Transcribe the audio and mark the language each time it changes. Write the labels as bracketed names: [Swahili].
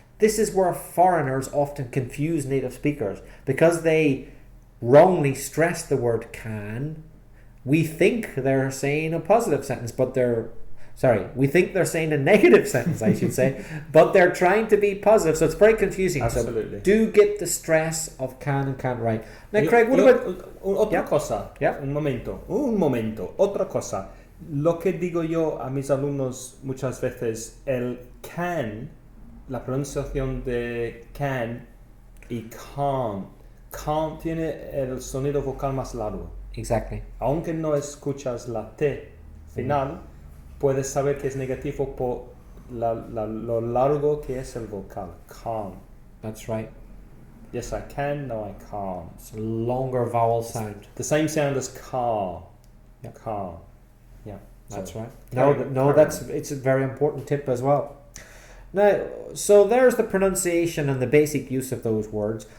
[English] This is where foreigners often confuse native speakers because they wrongly stress the word can. We think they're saying a positive sentence, but they're Sorry, we think they're saying a negative sentence, I should say, but they're trying to be positive, so it's very confusing. Absolutely. So do get the stress of can and can't right. Now, Craig, what about... [Spanish] Otra cosa. [English] Yeah. [Spanish] Un momento. Otra cosa. Lo que digo yo a mis alumnos muchas veces, el can, la pronunciación de can y can't. Can't tiene el sonido vocal más largo. [English] Exactly. [Spanish] Aunque no escuchas la T final, puedes saber que es negativo por lo largo que es el vocal. [English] Can't. That's right. Yes, I can. No, I can't. It's a longer vowel sound. The same sound as car. Yeah. Car. Yeah. That's So, right. It's a very important tip as well. Now, so there's the pronunciation and the basic use of those words.